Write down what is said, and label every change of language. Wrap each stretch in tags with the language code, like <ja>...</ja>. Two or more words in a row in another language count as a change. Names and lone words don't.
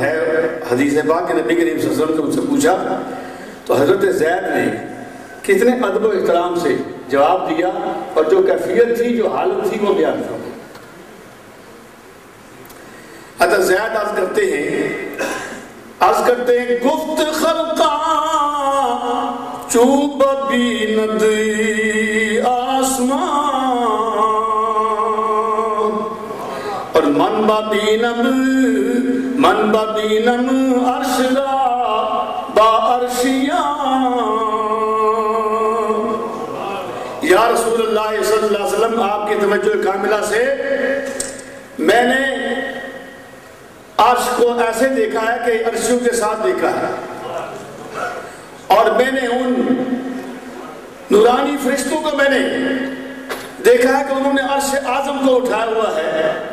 <ur>ہے حدیث پاک کہ نبی کریم صلی اللہ علیہ وسلم نے ان سے پوچھا تو حضرت زید نے کتنے ادب و احترام سے جواب دیا، اور جو کیفیت تھی، جو حالت تھی، وہ بیان تھا۔ حضرت زید عرض کرتے ہیں</ur> <fa>گفت خلقاں چوب بیند آسمان، اور من ببینم عرش را با عرشیاں۔</fa> <ur>یا رسول اللہ صلی اللہ علیہ وسلم، آپ کی توجہ کاملہ سے میں نے عرش کو ایسے دیکھا ہے کہ عرشیوں کے ساتھ دیکھا ہے، اور میں نے ان نورانی فرشتوں کو میں نے دیکھا ہے کہ انہوں نے عرش اعظم کو اٹھایا ہوا ہے۔</ur>